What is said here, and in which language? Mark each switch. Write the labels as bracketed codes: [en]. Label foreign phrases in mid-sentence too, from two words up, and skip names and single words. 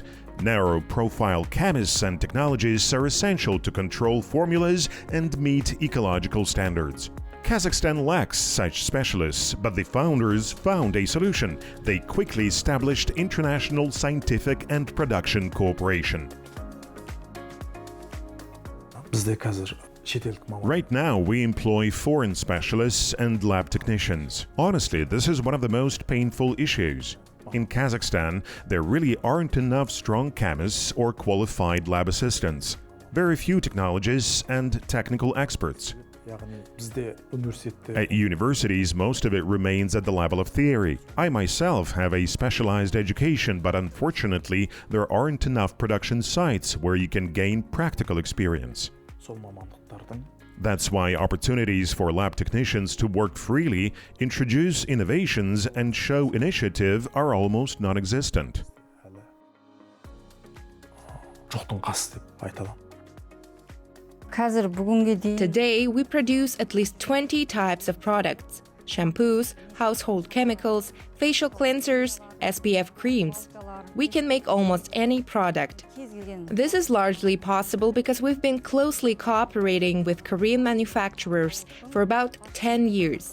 [en] Narrow-profile chemists and technologists are essential to control formulas and meet ecological standards. Kazakhstan lacks such specialists, but the founders found a solution. They quickly established international scientific and production cooperation. [kk] Бізде қазір шетелдік маман. [en] Right now, we employ foreign specialists and lab technicians. Honestly, this is one of the most painful issues. In Kazakhstan, there really aren't enough strong chemists or qualified lab assistants. Very few technologists and technical experts. [kk] Яғни бізде университетте [en] At universities, most of it remains at the level of theory. I myself have a specialized education, but unfortunately, there aren't enough production sites where you can gain practical experience. [kk] сол мамандықтардың [en] That's why opportunities for lab technicians to work freely, introduce innovations, and show initiative are almost non-existent. [kk] әлі жоқтың қасы деп айта аламын. [en] Today, we produce at least 20 types of products: shampoos, household chemicals, facial cleansers, SPF creams. We can make almost any product. This is largely possible because we've been closely cooperating with Korean manufacturers for about 10 years.